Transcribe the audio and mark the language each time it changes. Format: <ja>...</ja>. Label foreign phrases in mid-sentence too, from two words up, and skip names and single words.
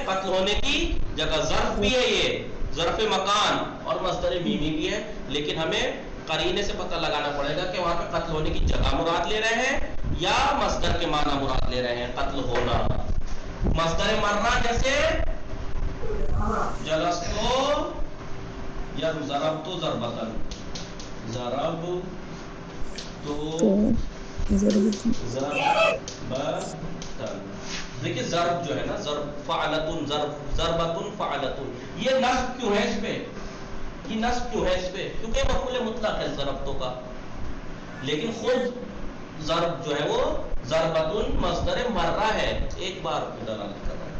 <ur>قتل ہونے کی جگہ ظرف بھی ہے، یہ ظرف مکان، اور مصدر میمی بھی ہے. لیکن ہمیں قرینے سے پتہ لگانا پڑے گا کہ وہاں پہ قتل ہونے کی جگہ مراد لے رہے ہیں یا مصدر کے معنی مراد لے رہے ہیں، قتل ہونا. مصدر مرہ جیسے</ur> <ar>جلستو یا ضربتو ضربتن، ضربتو ضربتن.</ar> <ur>دیکھیے ضرب جو ہے نا،</ur> <ar>ضرب فعلتن، ضربتن فعلتن،</ar> <ur>یہ نصب کیوں ہے اس پہ؟ کیونکہ مفعول مطلق ہے ضربتوں کا، لیکن خود ضرب جو ہے وہ ضربتن مصدر مرہ ہے، ایک بار دلالت کر رہا ہے.</ur>